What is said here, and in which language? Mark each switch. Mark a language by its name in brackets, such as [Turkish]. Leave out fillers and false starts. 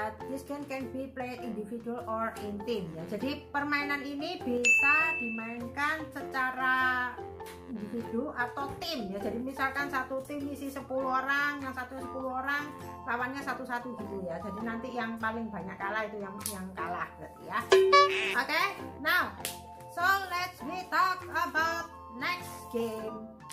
[English] This game can be played individual or in team ya. [Indonesian] Jadi permainan ini bisa dimainkan secara individu atau tim ya. Jadi misalkan satu tim isi 10 orang, yang satu 10 orang, lawannya satu-satu gitu ya. Jadi nanti yang paling banyak kalah itu yang kalah berarti ya. [English] Oke, now so let's we talk about next game.